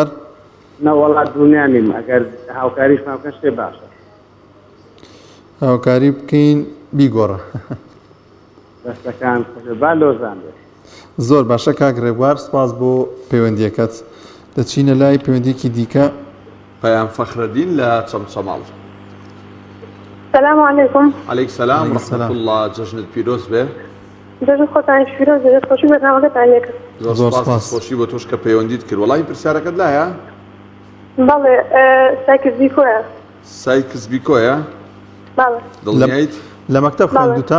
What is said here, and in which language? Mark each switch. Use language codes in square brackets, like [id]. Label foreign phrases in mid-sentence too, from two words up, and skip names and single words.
[ckb] نەوەڵا دڵنیا نیم، ئەگەر هاوکاریشمان بکەن شتێ باشە. هاوکاری بکەین بیگۆڕە. دەستەکان با لۆزان بێت. زۆر باشە کاک ڕێبوار، سپاس بۆ پەیوەندیەکەت. دەچینە لای پەیوەندیەکی دیکە. پەیام فەخرەدین لە چەمچەماڵ. [ar] السلام عليكم. عليك السلام ورحمة الله. [ckb] جەژنت پیرۆز بێ. جەژن خۆتانیش پیرۆز بێت. خۆشی بەرنامەکەتان لێ کرد. زۆر سپاس خۆشی بۆ تۆش کە پەیوەندیت کرد. وەڵامی پرسیارەکەت لایە؟ بەڵێ سایکس-بیکۆیە. سایکس-بیکۆیە؟ بەڵێ. دڵنیایت؟ لە مەکتەب خوێندووتە؟